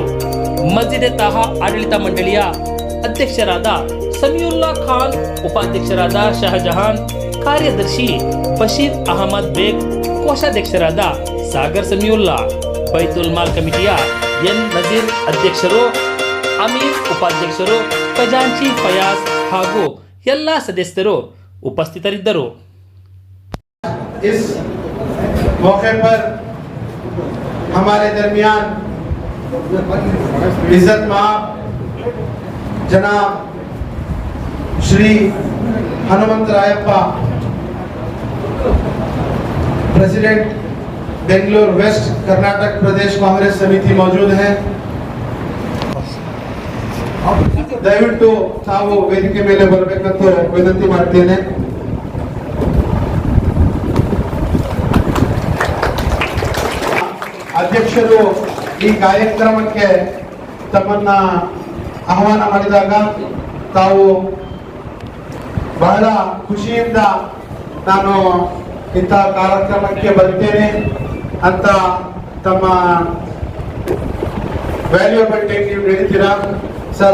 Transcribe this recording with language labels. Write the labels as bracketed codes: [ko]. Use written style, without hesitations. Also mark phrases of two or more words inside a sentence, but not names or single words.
[kn] ಮಸ್ಜಿದ್ ತಾಹಾ ಆಡಳಿತ ಮಂಡಳಿಯ ಅಧ್ಯಕ್ಷರಾದ ಸಮೀವುಲ್ಲಾ ಖಾನ್, ಉಪಾಧ್ಯಕ್ಷರಾದ ಶಹಜಹಾನ್, ಕಾರ್ಯದರ್ಶಿ ಬಶೀರ್ ಅಹಮದ್ ಬೇಗ್, ಕೋಶಾಧ್ಯಕ್ಷರಾದ ಸಾಗರ್ ಸಮೀವುಲ್ಲಾ, ಬೈತುಲ್ ಮಾಲ್ ಕಮಿಟಿಯ ಎನ್ ನಜೀರ್ ಅಧ್ಯಕ್ಷರು, ಅಮೀರ್ ಉಪಾಧ್ಯಕ್ಷರು, ಖಜಾಂಚಿ ಫಯಾಜ್ ಹಾಗೂ ಎಲ್ಲ ಸದಸ್ಯರು ಉಪಸ್ಥಿತರಿದ್ದರು. [hi] इस मौके पर हमारे दरमियान इज्जत माब जनाब श्री हनुमंतरायप्पा, प्रेसिडेंट बेंगलुरु वेस्ट कर्नाटक प्रदेश कांग्रेस समिति मौजूद हैं. [kn] ದಯವಿಟ್ಟು ತಾವು ವೇದಿಕೆ ಮೇಲೆ ಬರಬೇಕಂತ ವಿನಂತಿ ಮಾಡ್ತೇನೆ. ಅಧ್ಯಕ್ಷರು ಈ ಕಾರ್ಯಕ್ರಮಕ್ಕೆ ತಮ್ಮನ್ನ ಆಹ್ವಾನ ಮಾಡಿದಾಗ ತಾವು ಬಹಳ ಖುಷಿಯಿಂದ ನಾನು ಇಂತಹ ಕಾರ್ಯಕ್ರಮಕ್ಕೆ ಬರ್ತೇನೆ ಅಂತ ತಮ್ಮ [en] valuable time [kn] ನೀವು ನೀಡಿದ್ದೀರಾ ಸರ್.